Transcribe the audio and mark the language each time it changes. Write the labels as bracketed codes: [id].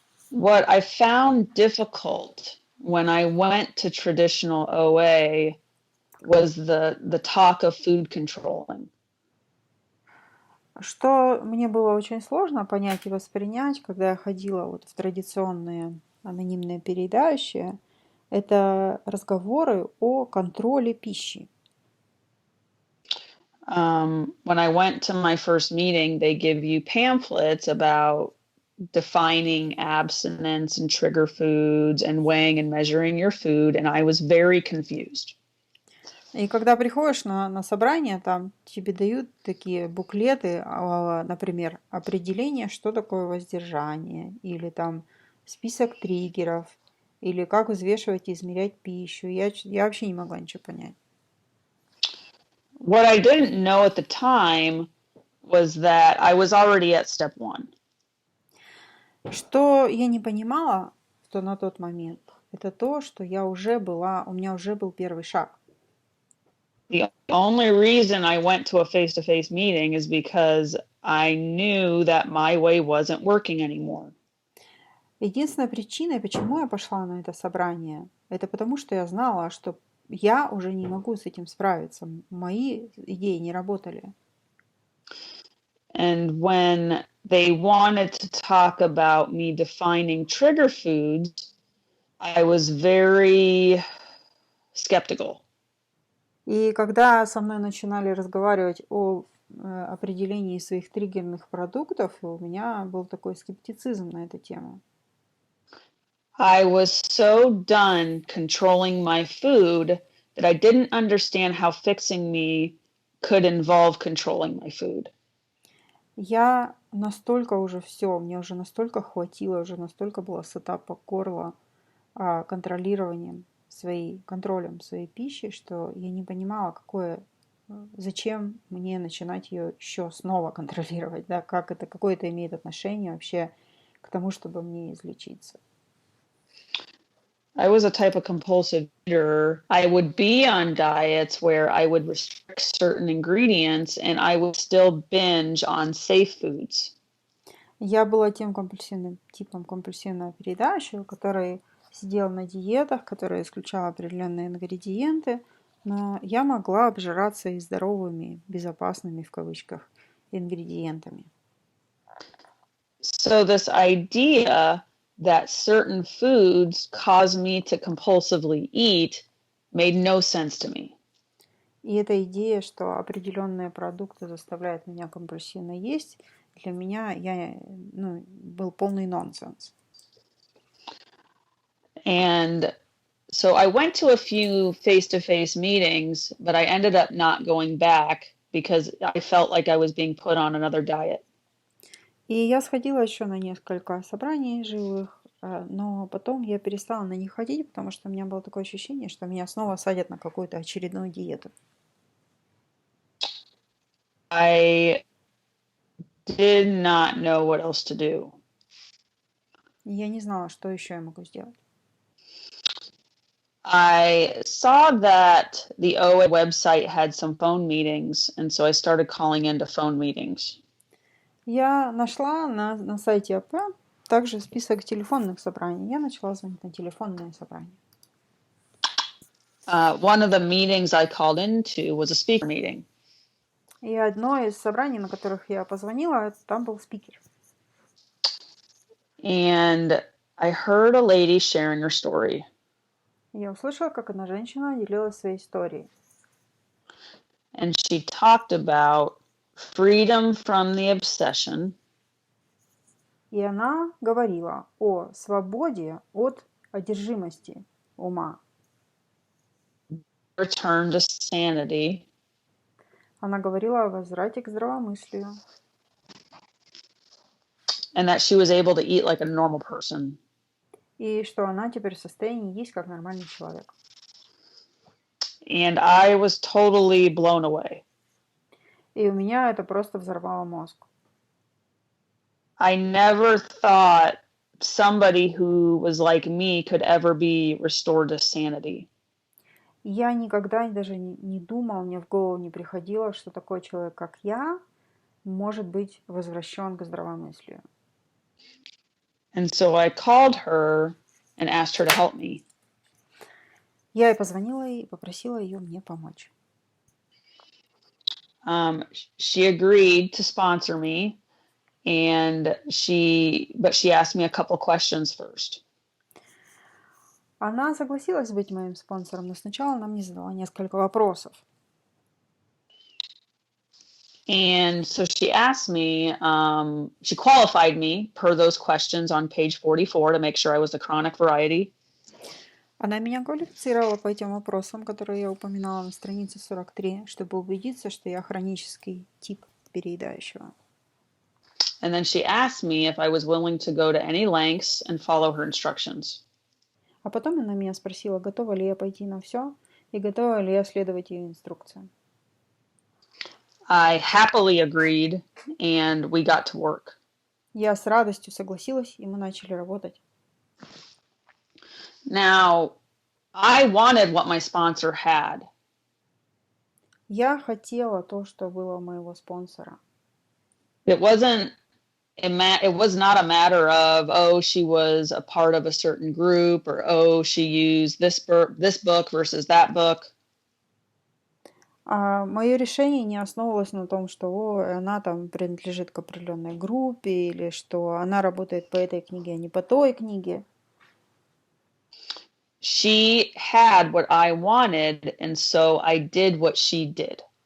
[en] What I found difficult when I went to traditional OA was the talk of food controlling. [ru] Что мне было очень сложно понять и воспринять, когда я ходила в традиционные анонимные переедающие, это разговоры о контроле пищи. [en] When I went to my first meeting, they give you pamphlets about defining abstinence and trigger foods and weighing and measuring your food, and I was very confused. [ru] И когда приходишь на собрание, там тебе дают такие буклеты, например, определение, что такое воздержание, или там список триггеров, или как взвешивать и измерять пищу. Я вообще не могла ничего понять. [en] What I didn't know at the time was that I was already at step 1. [ru] Что я не понимала, что на тот момент, это то, что у меня уже был первый шаг. [en] The only reason I went to a face-to-face meeting is because I knew that my way wasn't working anymore. [ru] Единственной причиной, почему я пошла на это собрание, это потому, что я знала, что я уже не могу с этим справиться. Мои идеи не работали. [en] And when they wanted to talk about me defining trigger foods, I was very skeptical. [ru] И когда со мной начинали разговаривать о определении своих триггерных продуктов, у меня был такой скептицизм на эту тему. [en] I was so done controlling my food that I didn't understand how fixing me could involve controlling my food. [ru] Я настолько уже все, мне уже настолько хватило, уже настолько была сыта по горло контролем своей пищи, что я не понимала, зачем мне начинать ее еще снова контролировать, да, какое это имеет отношение вообще к тому, чтобы мне излечиться. [en] I was a type of compulsive eater. I would be on diets where I would restrict certain ingredients and I would still binge on safe foods. [ru] Я была тем типом компульсивного переедающего, который сидел на диетах, который исключал определенные ингредиенты, но я могла обжираться и здоровыми, безопасными в кавычках, ингредиентами. [en] So this idea that certain foods cause me to compulsively eat made no sense to me. [ru] И эта идея, что определенные продукты заставляют меня компульсивно есть, для меня был полный нонсенс. [en] And so I went to a few face-to-face meetings, but I ended up not going back because I felt like I was being put on another diet. [ru] И я сходила еще на несколько собраний живых, но потом я перестала на них ходить, потому что у меня было такое ощущение, что меня снова садят на какую-то очередную диету. [en] I did not know what else to do. [ru] И я не знала, что еще я могу сделать. [en] I saw that the OA website had some phone meetings, and so I started calling into phone meetings. [ru] Я нашла на сайте АП также список телефонных собраний. Я начала звонить на телефонные собрания. [en] One of the meetings I called into was a speaker meeting. [ru] И одно из собраний, на которых я позвонила, там был спикер. [en] And I heard a lady sharing her story. [ru] Я услышала, как одна женщина делилась своей историей. [en] And she talked about freedom from the obsession. [ru] И она говорила о свободе от одержимости ума. [en] Return to sanity. [ru] Она говорила о возврате к здравомыслию. [en] And that she was able to eat like a normal person. [ru] И что она теперь в состоянии есть как нормальный человек. [en] And I was totally blown away. [ru] И у меня это просто взорвало мозг. [en] I never thought somebody who was like me could ever be restored to sanity. [ru] Я никогда даже не думала, мне в голову не приходило, что такой человек, как я, может быть возвращен к здравомыслию. [en] And so I called her and asked her to help me. [ru] Я ей позвонила и попросила ее мне помочь. [en] She agreed to sponsor me, but she asked me a couple questions first. [ru] Она согласилась быть моим спонсором, но сначала она мне задала несколько вопросов. [en] And so she asked me, she qualified me per those questions on page 44 to make sure I was the chronic variety. [ru] Она меня квалифицировала по этим вопросам, которые я упоминала на странице 43, чтобы убедиться, что я хронический тип переедающего. [en] And then she asked me if I was willing to go to any lengths and follow her instructions. [ru] А потом она меня спросила, готова ли я пойти на все и готова ли я следовать ее инструкциям. [en] I happily agreed, and we got to work. [ru] Я с радостью согласилась, и мы начали работать. [en] Now, I wanted what my sponsor had. [ru] Я хотела то, что было у моего спонсора. [en] It wasn't it was not a matter of, oh, she was a part of a certain group, or oh, she used this book versus that book. [ru] Мое решение не основывалось на том, что она там принадлежит к определенной группе, или что она работает по этой книге, а не по той книге. [en] She had what I wanted, and so I did what she did.